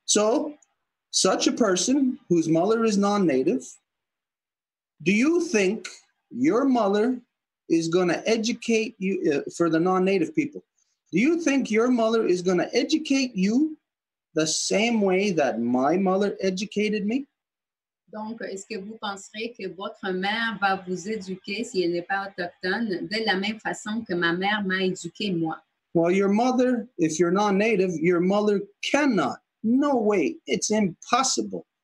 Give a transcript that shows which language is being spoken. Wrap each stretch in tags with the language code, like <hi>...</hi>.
<en>So, such a person whose mother is non-Native, do you think your mother is going to educate you, for the non-Native people, do you think your mother is going to educate you the same way that my mother educated me?</en> <fr>Donc, est-ce que vous penserez que votre mère va vous éduquer, si elle n'est pas autochtone, de la même façon que ma mère m'a éduqué moi?</fr> <en>Well, your mother, if you're non-Native, your mother cannot, no way, it's impossible</en>